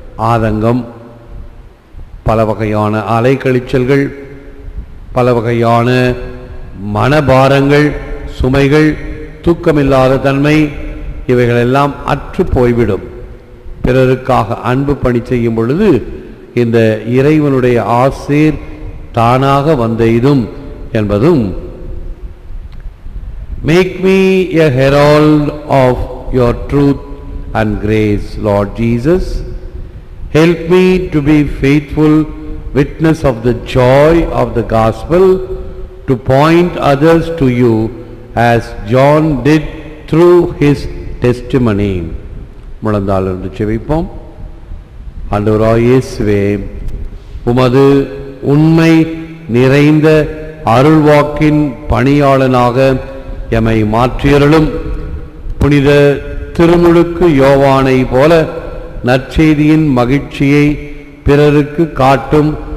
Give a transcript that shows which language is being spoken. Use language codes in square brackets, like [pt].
[ta] ஆதங்கம், பல வகையான அலைக்கழிச்சல்கள், பல வகையான மனபாரங்கள், சுமைகள், தூக்கமில்லாத தன்மை, இவைகளெல்லாம் அற்று போய்விடும். பிறருக்காக அன்பு பணி செய்யும் பொழுது இந்த இறைவனுடைய ஆசீர் தானாக வந்தெய்தும் என்பதும். [en] Make me a herald of your truth and grace, Lord Jesus. Help me to be faithful witness of the joy of the gospel, to point others to you as John did through his testimony. [ta] முழந்தாளிருந்து செபிப்போம். ஆண்டவராகிய இயேசுவே, உமது உண்மை நிறைந்த அருள்வாக்கின் பணியாளனாக எமை மாற்றியருளும். புனித திருமுழுக்கு யோவானை போல நற்செய்தியின் மகிழ்ச்சியை பிறருக்கு காட்டும்